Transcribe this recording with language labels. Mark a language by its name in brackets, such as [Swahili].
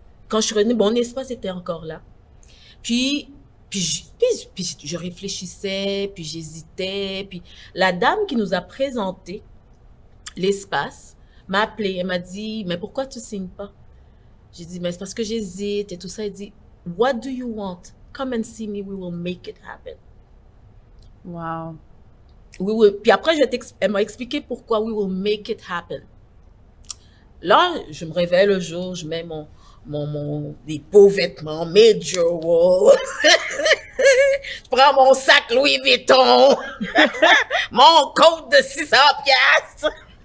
[French] Quand je suis revenue, mon espace était encore là. Puis je réfléchissais, puis j'hésitais. Puis la dame qui nous a présenté l'espace m'a appelée. Elle m'a dit, mais pourquoi tu signes pas? J'ai dit, mais c'est parce que j'hésite et tout ça. Elle dit, [English] what do you want? Come and see me, we will make it happen. Wow. [French] Oui. Puis après, elle m'a expliqué pourquoi [English] we will make it happen. [French] Là, je me réveille le jour, je mets des beaux vêtements, mes jewels. Je prends mon sac Louis Vuitton, mon coat de 600 piastres.